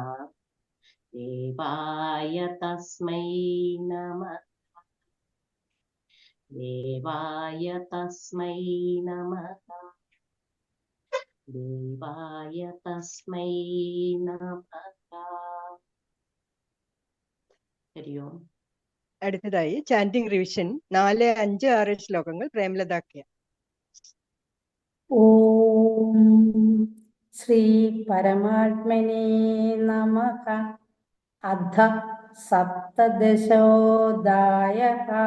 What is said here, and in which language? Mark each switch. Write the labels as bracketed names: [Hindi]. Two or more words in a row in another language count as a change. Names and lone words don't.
[Sanskrit] देवाय तस्मै नमः देवाय तस्मै नमः देवाय तस्मै नमः हरि ओम [Malayalam] അടുത്തതായി [English] chanting revision [Malayalam] 4, 5, 6 ശ്ലോകങ്ങൾ പ്രേമലതാക്കിയ. [Sanskrit] ഓം ശ്രീ പരമാത്മനേ നമഃ. അധ സപ്തദശോദായഃ.